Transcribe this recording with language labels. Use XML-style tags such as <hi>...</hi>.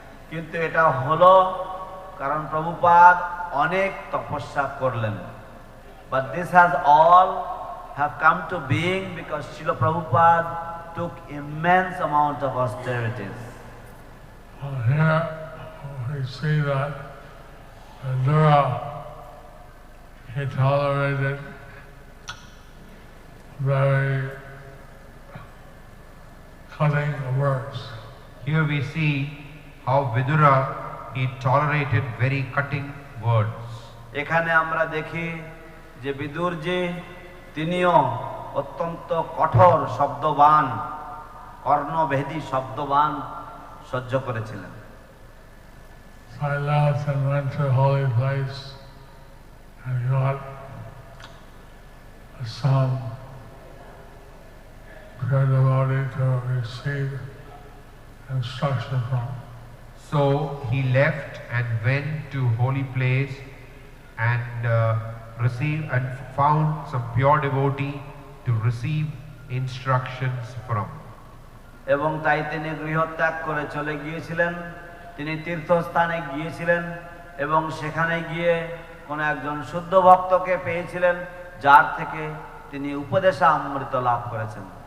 <bn>কিন্তু এটা হলো কারণ প্রভুপাদ অনেক তপস্যা করলেন।</bn> <en>But this has all have come to being because Srila Prabhupada took immense amount of austerities. Here we see that Vidura, he tolerated very cutting words. Here we see how Vidura, he tolerated very cutting words.</en> <bn>এখানে আমরা দেখি যে বিদুরজি তিনিও অত্যন্ত কঠোর শব্দবান, কর্ণভেদী শব্দবান সহ্য করেছিলেন।</bn> <en>I left and went to a holy place and got some pure devotee to receive instruction from. So he left and went to holy place and received and found some pure devotee to receive instructions from.</en> <bn>এবং তাই তিনি গৃহত্যাগ করে চলে গিয়েছিলেন। তিনি তীর্থস্থানে গিয়েছিলেন এবং সেখানে গিয়ে কোন একজন শুদ্ধ ভক্তকে পেয়েছিলেন যার থেকে তিনি উপদেশামৃত লাভ করেছেন।</bn>